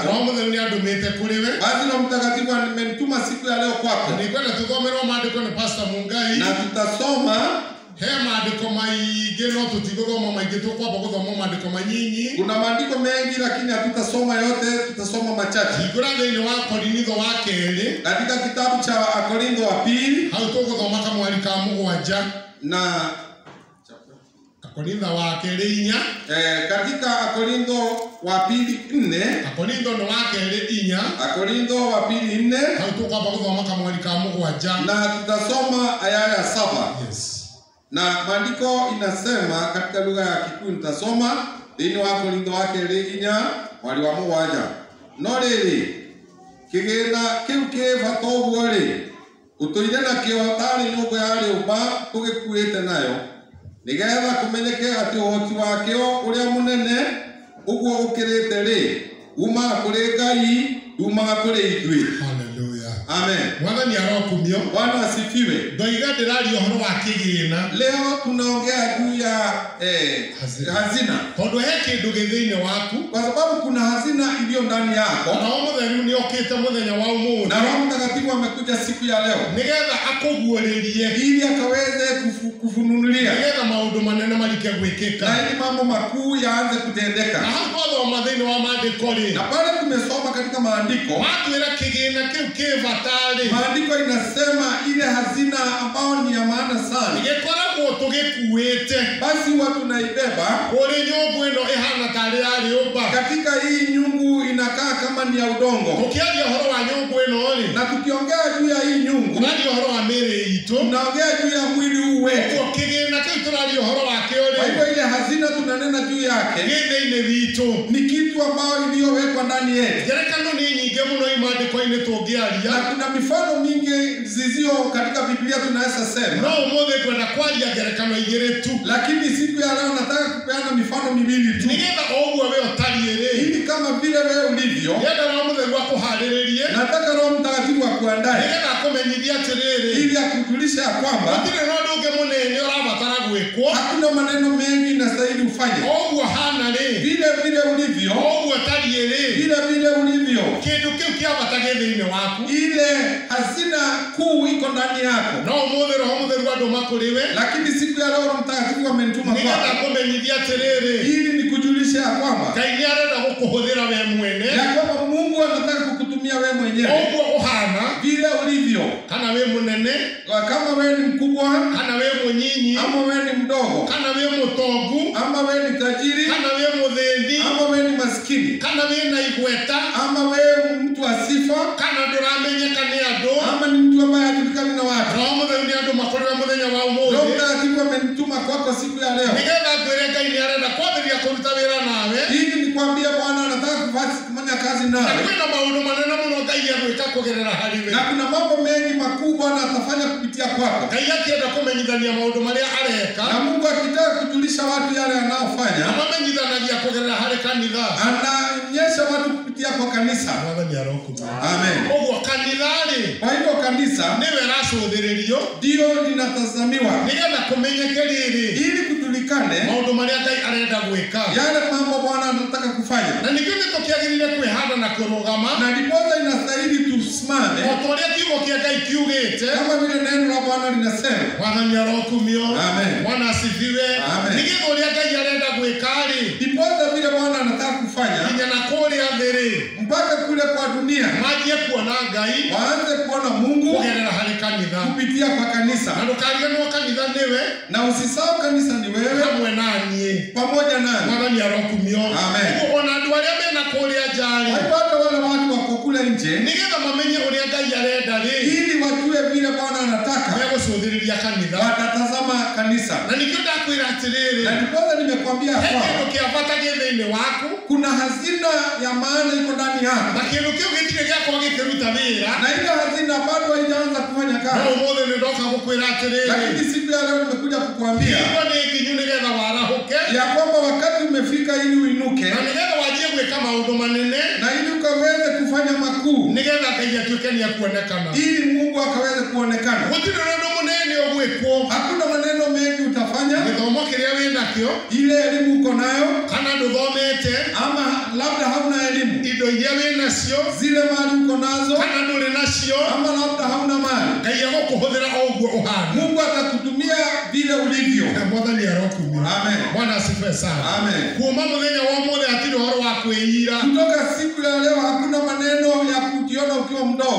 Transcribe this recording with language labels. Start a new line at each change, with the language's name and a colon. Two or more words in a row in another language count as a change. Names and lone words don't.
Kikuyu: Roho Mutheru ni andumite kuri we.
Swahili: Basi Roho Mtakatifu amenituma siku ya leo kwako.
Kikuyu: Ni kwenda tuthomerwo maandiko ni Pastor Mungai.
Swahili: Na tutasoma
Kikuyu: he maandiko maingi no tutigũthoma maingi tukwamba guthoma maandiko manyinyi.
Swahili: Kuna maandiko mengi lakini hatutasoma yote, tutasoma machache.
Kikuyu: Hingũra thĩinĩ wa Korintho wa kerĩ.
Swahili: Katika kitabu cha Korintho wa pili.
Kikuyu: Hau tũgũthoma kamwari ka mũgwanja.
Swahili: Na
Kikuyu: Korintho wa kerĩ 4.
Swahili: Katika Korintho wa pili 4.
Kikuyu: Korintho ni wa kerĩ 4.
Swahili: Korintho wa pili 4.
Kikuyu: Hau tũkwamba guthoma kamwari ka mũgwanja.
Swahili: Na tutasoma aya ya 7. Yes. Na maandiko inasema katika lugha ya Kikuyu nitasoma
Kikuyu: dhini wa Korintho wa kerĩ 4 mwari wa mũgwanja. No rĩrĩ kĩgĩna kĩu kĩbata ũguo rĩ ũtũire nakĩo tarĩ nyũngũ ya rĩũmba tũgĩkuĩte nayo nĩgetha kũmenyeke atĩ ũhoti wakĩo ũrĩa mũnene ũguo ũkĩrĩte rĩ umaga kũrĩ Ngai umaga kũrĩ ithuĩ. Hallelujah. Amen. Mwathani arokumio.
Swahili: Bwana asifiwe.
Kikuyu: Ndoiga ndĩraria ũhoro wa kĩgĩna.
Swahili: Leo tunaongea juu ya hazina.
Kikuyu: Tondũ he kĩndũ gĩthĩinĩ waku.
Swahili: Kwa sababu kuna hazina iliyo ndani yako.
Kikuyu: Na Roho Mũtheru nĩokĩte mũthenya wa ũmũthĩ.
Swahili: Na Roho Mtakatifu amekuja siku ya leo.
Kikuyu: Nĩgetha akũguũrĩrie.
Swahili: Ili akaweze kufunulia.
Kikuyu: Nĩgetha maũndũ manene marike gwĩkĩka.
Swahili: Na ili mambo makuu yaanze kutendeka.
Kikuyu: Na hapo thoma thĩinĩ wa maandĩko rĩ.
Swahili: Na pale tumesoma katika maandiko.
Kikuyu: Matwĩra kĩgĩna kĩu kĩbatari.
Swahili: Maandiko inasema ile hazina ambayo ni ya maana sana.
Kikuyu: Gĩkoragwo tũgĩkuĩte.
Swahili: Basi watu naibeba.
Kikuyu: Kũrĩ nyũngũ ĩno ĩhana tarĩ ya rĩũmba.
Swahili: Katika hii nyungu inakaa kama ni ya udongo.
Kikuyu: Tukiaria ũhoro wa nyũngũ ĩno rĩ.
Swahili: Na tukiongea juu ya hii nyungu.
Kikuyu: Tunaria ũhoro wa mĩĩrĩ itũ.
Swahili: Tunaongea juu ya mwili huu wetu.
Kikuyu: Kwa kĩgĩna kĩu tũraria ũhoro wakĩo rĩ.
Swahili: Kwa hivyo ile hazina tunanena juu yake.
Kikuyu: Gĩthĩ-inĩ witũ.
Swahili: Ni kitu ambayo iliyowekwa ndani yetu.
Kikuyu: Ngerekano nĩ nyingĩ mũno imaandĩko-inĩ tũngĩaria.
Swahili: Na kuna mifano mingi zizio katika Biblia tunaweza sema.
Kikuyu: No ũmũthĩ kwenda kwaria ngerekano igĩrĩ tu.
Swahili: Lakini siku ya leo nataka kupeana mifano miwili tu.
Kikuyu: Nĩgetha ũguo we ũtariĩ rĩ.
Swahili: Ili kama vile wewe ulivyo.
Kikuyu: Nĩgetha Roho Mũtheru akũharĩrĩrie.
Swahili: Nataka Roho Mtakatifu akuandae.
Kikuyu: Nĩgetha akũmenyithie atĩrĩrĩ.
Swahili: Ili akujulishe ya kwamba.
Kikuyu: Gũtirĩ na ũndũ ũngĩ mũnene ũrabatara gwĩkwo.
Swahili: Hakuna maneno mengi inastahili ufanye.
Kikuyu: Ũguo hana rĩ.
Swahili: Vile ulivyo.
Kikuyu: Ũguo tariĩ rĩ.
Swahili: Vile ulivyo.
Kikuyu: Kĩndũ kĩu kĩabata gĩthĩ-inĩ waku.
Swahili: Ile hazina kuu iko ndani yako.
Kikuyu: No ũmũthĩ Roho Mũtheru andũma kũrĩ we.
Swahili: Lakini siku ya leo Roho Mtakatifu amenituma kwako.
Kikuyu: Nĩgetha akũmenyithie atĩrĩrĩ.
Swahili: Ili nikujulishe ya kwamba.
Kikuyu: Ngai nĩarenda gũkũhũthĩra we mwene.
Swahili: Ya kwamba Mungu anataka kukutumia wewe mwenyewe.
Kikuyu: Ũguo ũhana.
Swahili: Vile ulivyo.
Kikuyu: Kana we mũnene.
Swahili: Kama wewe ni mkubwa.
Kikuyu: Kana we mũnyinyi.
Swahili: Ama wewe ni mdogo.
Kikuyu: Kana we mũtongu.
Swahili: Ama wewe ni tajiri.
Kikuyu: Kana we mũthĩni.
Swahili: Ama wewe ni maskini.
Kikuyu: Kana we na igweta.
Swahili: Ama wewe mtu wa sifa.
Kikuyu: Kana ndũramenyeka nĩ andũ.
Swahili: Ama ni mtu ambaye hajulikani na watu.
Kikuyu: Roho Mũtheru nĩ andũ makũrĩra mũthenya wa ũmũthĩ.
Swahili: Roho Mtakatifu amenituma kwako siku ya leo.
Kikuyu: Nĩgetha ngwĩre Ngai nĩarenda kwambĩrĩria kũruta wĩra nawe.
Swahili: Ili nikwambie Bwana anataka kufanya kazi nawe.
Kikuyu: Na kwĩna maũndũ manene mũno Ngai agwĩka kũgerera harĩ we.
Swahili: Na kuna mambo mengi makubwa Bwana atafanya kupitia kwako.
Kikuyu: Ngai akĩenda kũmenyithania maũndũ marĩa areka.
Swahili: Na Mungu akitaka kujulisha watu yale anayofanya.
Kikuyu: Amamenyithanagia kũgerera harĩ kanitha.
Swahili: Anaonyesha watu kupitia kwa kanisa.
Kikuyu: Mwathani arokuga. Amen. Ũguo kanitha rĩ.
Swahili: Kwa hivyo kanisa
Kikuyu: nĩwe racũthĩrĩrio.
Swahili: Ndio linatazamiwa.
Kikuyu: Nĩgetha kũmenyeke rĩrĩ.
Swahili: Ili kujulikane
Kikuyu: maũndũ marĩa Ngai arenda gwĩka.
Swahili: Yale mambo Bwana anataka kufanya.
Kikuyu: Na nĩkĩo nĩtũkĩagĩrĩire kwĩhanda na kũrũgama.
Swahili: Na ndiposa inastahili tusimame.
Kikuyu: O ta ũrĩa kiugo kĩa Ngai kiugĩte.
Swahili: Kama vile neno la Bwana linasema.
Kikuyu: Mwathani arokumio. Amen.
Swahili: Bwana asifiwe. Amen.
Kikuyu: Nĩgetha ũrĩa Ngai arenda gwĩka rĩ.
Swahili: Ndiposa vile Bwana anataka kufanya.
Kikuyu: Nginya na kũrĩa thĩ rĩ.
Swahili: Mpaka kule kwa dunia.
Kikuyu: Manjie kuona Ngai.
Swahili: Waanze kuona Mungu.
Kikuyu: Kũgerera harĩ kanitha.
Swahili: Kupitia kwa kanisa.
Kikuyu: Na ndũkariganĩrwo kanitha nĩwe.
Swahili: Na usisahau kanisa ni wewe.
Kikuyu: Hamwe na niĩ.
Swahili: Pamoja nami.
Kikuyu: Mwathani arokumio. Amen. Ona andũ arĩa mena kũrĩa nja rĩ.
Swahili: Hata wale watu wako kule nje.
Kikuyu: Nĩgetha mamenye ũrĩa Ngai arenda rĩ.
Swahili: Ili wajue vile Bwana anataka.
Kikuyu: Megũcũthĩrĩria kanitha.
Swahili: Watatazama kanisa.
Kikuyu: Na nĩkĩo ndakwĩra atĩrĩrĩ.
Swahili: Na ndiposa nimekwambia kwamba.
Kikuyu: Kĩndũ kĩabata gĩthĩ-inĩ waku.
Swahili: Kuna hazina ya maana iko ndani yako.
Kikuyu: Na kĩndũ kĩu gĩtirĩ gĩakorwo gĩkĩruta wĩra.
Swahili: Na ile hazina bado haijaanza kufanya kazi.
Kikuyu: No ũmũthĩ nĩndoka gũkwĩra atĩrĩrĩ.
Swahili: Lakini siku ya leo nimekuja kukuambia.
Kikuyu: Hivyo nĩ nginyu nĩgetha warahũke.
Swahili: Ya kwamba wakati umefika ili uinuke.
Kikuyu: Na nĩgetha wanjie gwĩka maũndũ manene.
Swahili: Na ili ukaweze kufanya makuu.
Kikuyu: Nĩgetha Ngai atuĩke nĩekuonekana.
Swahili: Ili Mungu akaweze kuonekana.
Kikuyu: Gũtirĩ na ũndũ mũnene ũgwĩkwo.
Swahili: Hakuna maneno mengi utafanya.
Kikuyu: Gĩthomo kĩrĩa wĩnakĩo.
Swahili: Ile elimu uko nayo.
Kikuyu: Kana ndũthomete.
Swahili: Ama labda hauna elimu.
Kikuyu: Indo iria wĩnacio.
Swahili: Zile mali uko nazo.
Kikuyu: Kana ndũrĩ nacio.
Swahili: Ama labda hauna mali.
Kikuyu: Ngai agũkũhũthĩra o ũguo ũhana.
Swahili: Mungu atakutumia vile ulivyo.
Kikuyu: Mwathani arokumio. Amen.
Swahili: Bwana asifiwe sana. Amen.
Kikuyu: Kuuma mũthenya wa ũmũthĩ hatirĩ ũhoro wa kwĩira.
Swahili: Kutoka siku ya leo hakuna maneno ya kujiona ukiwa mdogo.